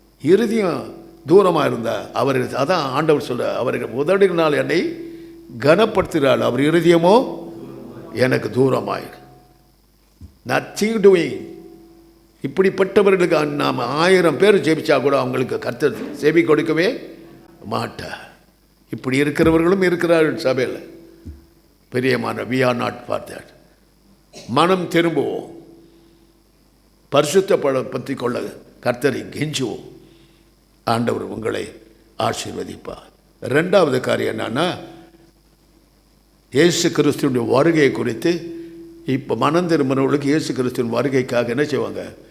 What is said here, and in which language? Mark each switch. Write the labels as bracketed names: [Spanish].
[Tamil] இருதயம் தூரமாக இருந்தால் அவர், அதான் ஆண்டவர் சொல்ல, அவர்கள் உதடுனால் என்னை கனப்படுத்துகிறாள், அவர் இருதயமோ எனக்கு தூரமாயிரு. [English] Nothing doing. [Tamil] இப்படிப்பட்டவர்களுக்கு நாம் 1000 பேர் ஜெபிச்சா கூட அவங்களுக்கு கர்த்தர் செவி கொடுக்கவே மாட்டார். இப்படி இருக்கிறவர்களும் இருக்கிறார்கள் சபையில். பிரியமான, [English] we are not for that. [Tamil] மனம் திரும்புவோம், பரிசுத்தப்படுத்தி கொள்ள கர்த்தரை கெஞ்சுவோம். ஆண்டவர் உங்களை ஆசீர்வதிப்பார். 2வது காரியம் என்னன்னா, இயேசு கிறிஸ்துவினுடைய வருகையை குறித்து இப்போ மனம் திரும்பினவர்களுக்கு இயேசு கிறிஸ்துவின் வருகைக்காக என்ன செய்வாங்க?